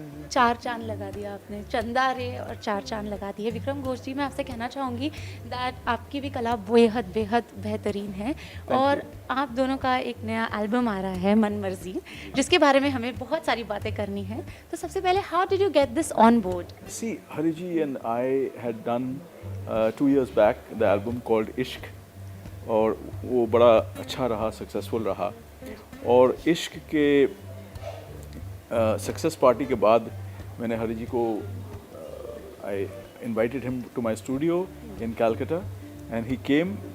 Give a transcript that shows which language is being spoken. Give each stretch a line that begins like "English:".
Hindi: 4 चांद लगा दिया आपने, चंदा रे और 4 चांद लगा दिए. विक्रम घोष जी, मैं आपसे कहना चाहूँगी दैट आपकी भी कला बेहद बेहतरीन है और आप दोनों का एक नया एल्बम आ रहा है मन मर्जी, जिसके बारे में हमें बहुत सारी बातें करनी है.
English: तो सबसे पहले, how did you get this on board? See, Hariji and I had done 2 years back the album called Ishq
Hindi: और वो बड़ा अच्छा रहा, सक्सेसफुल रहा. और इश्क के सक्सेस पार्टी के बाद मैंने हरि जी को
English: I invited him to my studio in Calcutta and he came.